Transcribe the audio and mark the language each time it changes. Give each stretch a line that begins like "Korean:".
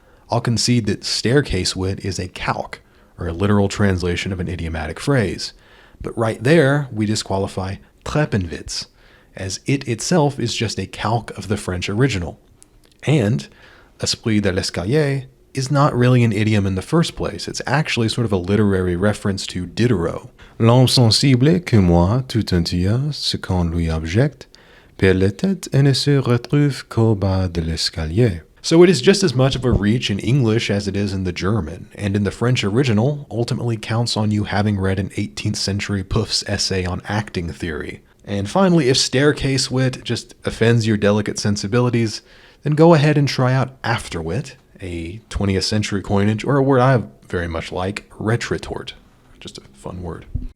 English: I'll concede that staircase wit is a calque, or a literal translation of an idiomatic phrase. But right there, we disqualify Treppenwitz, as it itself is just a calque of the French original. And esprit de l'escalier is not really an idiom in the first place. It's actually sort of a literary reference to Diderot.
French: L'homme sensible que moi tout entier, ce qu'on lui objecte, perd la tête et ne se retrouve qu'au bas de l'escalier.
English: So it is just as much of a reach in English as it is in the German, and in the French original ultimately counts on you having read an 18th century Puff's essay on acting theory. And finally, if staircase wit just offends your delicate sensibilities, then go ahead and try out afterwit, a 20th century coinage, or a word I very much like, retritort. Just a fun word.